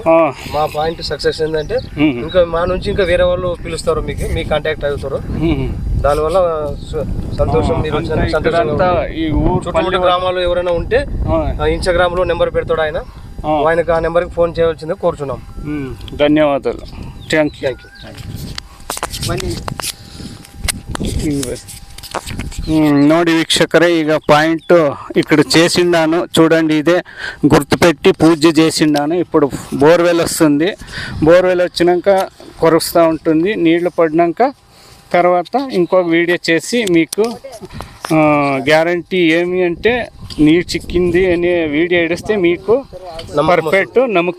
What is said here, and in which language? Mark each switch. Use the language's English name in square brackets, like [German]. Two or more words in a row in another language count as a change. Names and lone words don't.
[Telugu] మా పాయింట్ సక్సెస్ ఏంటంటే ఇంకా మా నుంచి ఇంకా వేరే వాళ్ళు పిలుస్తారు, మీ కాంటాక్ట్ అవుతారు. దానివల్ల సంతోషం. మీరు చుట్టుముట్టు గ్రామాలు ఎవరైనా ఉంటే ఇన్స్టాగ్రామ్ లో నెంబర్ పెడతాడు ఆయనకు ఆ నెంబర్కి ఫోన్ చేయవలసిందే కోరుచున్నాం. ధన్యవాదాలు. [English] Thank you. [Kannada] ನೋಡಿ ವೀಕ್ಷಕರೇ, [Telugu] ಈಗ పాయింట్ ఇక్కడ చేసిండాను చూడండి. ఇదే గుర్తుపెట్టి పూజ చేసిండాను. ఇప్పుడు బోర్వెల్ వస్తుంది. బోర్వెల్ వచ్చినాక కొరుస్తూ ఉంటుంది. నీళ్లు పడినాక తర్వాత ఇంకొక వీడియో చేసి మీకు గ్యారంటీ ఏమి అంటే నీరు చిక్కింది అనే వీడియో ఇడిస్తే మీకు పర్ఫెక్ట్ నమ్మకం వస్తుంది.